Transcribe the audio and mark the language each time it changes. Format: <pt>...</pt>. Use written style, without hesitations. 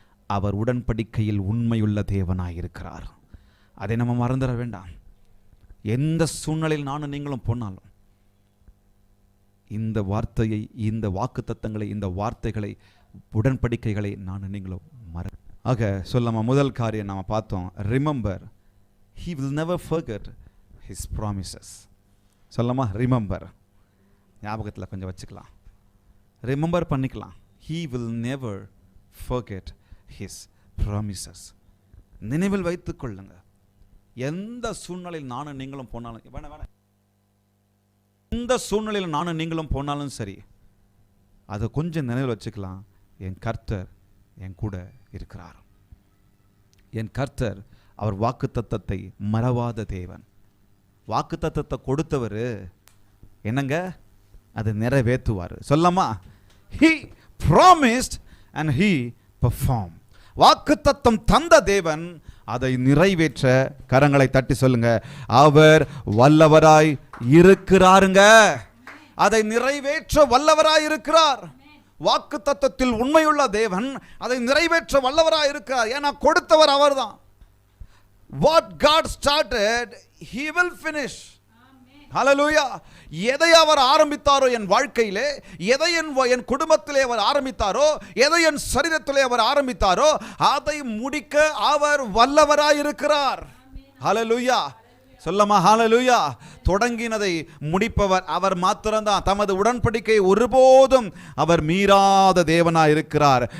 <ta>அவர் உடன்படிக்கையில் உண்மையுள்ள தேவனாயிருக்கிறார். அதை நம்ம மறந்துட வேண்டாம். எந்த சூழ்நிலையில் நானும் நீங்களும் போனாலும் இந்த வார்த்தையை, இந்த வாக்குத்தத்தங்களை, இந்த வார்த்தைகளை, உடன்படிக்கைகளை நானும் நீங்களும் ஆக சொல்லாம. முதல் காரியம் நாம பார்த்தோம், remember.</ta> <en>He will never forget his promises.</en> <ta>சொல்லாமா, ரிமெம்பர். ஞாபகத்தில் கொஞ்சம் வச்சுக்கலாம், ரிமெம்பர் பண்ணிக்கலாம்.</ta> <en>He will never forget his promises.</en> <ta>நினைவில் வைத்துக் கொள்ளுங்க. எந்த சூழ்நிலையில் நானும் நீங்களும் போனாலும், எந்த சூழ்நிலையில் நானும் நீங்களும் போனாலும் சரி, அதை கொஞ்சம் நினைவில் வச்சுக்கலாம். என் கர்த்தர் என் கூட இருக்கிறார். என் கர்த்தர், அவர் வாக்குத்தத்தத்தை மறவாத தேவன். வாக்குத்தத்தத்தை கொடுத்தவர் என்னங்க, அதை நிறைவேற்றுவார். சொல்லமா,</ta> <en>he promised and he performed.</en> <ta>வாக்குத்தத்தம் தந்த தேவன் அதை நிறைவேற்ற, கரங்களை தட்டி சொல்லுங்க, அவர் வல்லவராய் இருக்கிறாருங்க. அதை நிறைவேற்ற வல்லவராய் இருக்கிறார். வாக்கு தத்தத்தில் உண்மையுள்ள தேவன் அதை நிறைவேற்ற வல்லவராய் இருக்கிறார். ஏன்னா கொடுத்தவர் அவர்தான்.</ta> <en>What God started, he will finish.</en> <ta>ஹல்லேலூயா. எதை அவர் ஆரம்பித்தாரோ என் வாழ்க்கையிலே, எதை என் குடும்பத்திலே அவர் ஆரம்பித்தாரோ, எதை என் சரீரத்திலே அவர் ஆரம்பித்தாரோ, அதை முடிக்க அவர் வல்லவராயிருக்கிறார். ஹல்லேலூயா. சொல்லமா ஹல்லேலூயா. தொடங்கினதை முடிப்பவர் அவர் மாத்திரம்தான். தமது உடன்படிக்கை ஒருபோதும் அவர் மீறாத தேவனாய் இருக்கிறார்.</ta>